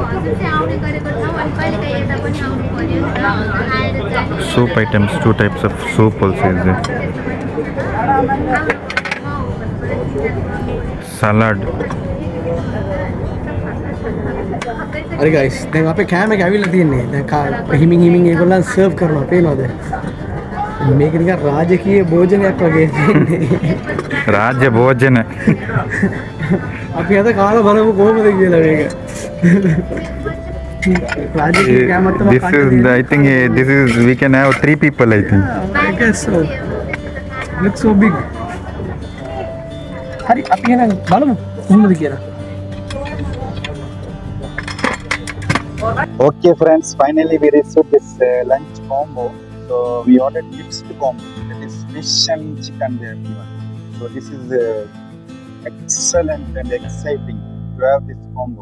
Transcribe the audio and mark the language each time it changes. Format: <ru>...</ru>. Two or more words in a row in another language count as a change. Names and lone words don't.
<en>Soup items, 2 types of soup also is there. Salad.</en> <si>अरे गाइस දැන් අපේ කෑම එක ඇවිල්ලා තියන්නේ දැන් හිමින් ඒගොල්ලන් සර්ව් කරනවා පේනවද මේක නිකන් රාජකීය භෝජනයක් වගේ තියෙන්නේ රාජ්‍ය භෝජන අපි අද කාලා බලමු කොහොමද කියලා මේක රාජකීය කෑමක් තමයි</si> <en>This is I think this is we can have 3 people I think. I guess so. Looks so big.</en> <si>හරි අපි එහෙනම් බලමු කොහොමද කියලා</si> <en>Okay friends, finally we received this lunch combo. So we ordered mixed combo. That is fish and chicken they have given. So this is excellent and exciting to have this combo.</en>